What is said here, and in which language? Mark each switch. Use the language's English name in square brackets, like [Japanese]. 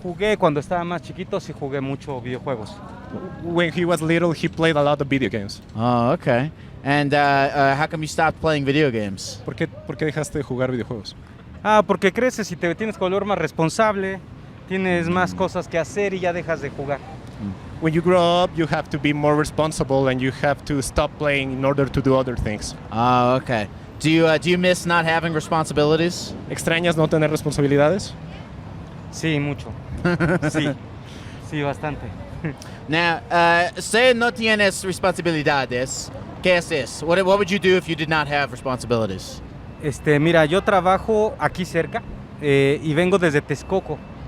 [Spanish] Jugué cuando estaba más chiquito, sí jugué mucho videojuegos. [English] When he was little, he played a lot of video games. Oh, okay. And how come you stopped playing video games? [Spanish] ¿Por qué dejaste de jugar videojuegos? Porque creces y te tienes que volver más responsable, tienes más cosas que hacer y ya dejas de jugar. [English] When you grow up, you have to be more responsible and you have to stop playing in order to do other things. Oh, okay. Do you miss not having responsibilities? [Spanish] ¿Extrañas no tener responsabilidades? Sí, mucho. Sí, bastante. [English] Now, say [Spanish] no tienes responsabilidades. ¿Qué haces? [English] What would you do if you did not have responsibilities? [Spanish] Mira, yo trabajo aquí cerca y vengo desde Texcoco.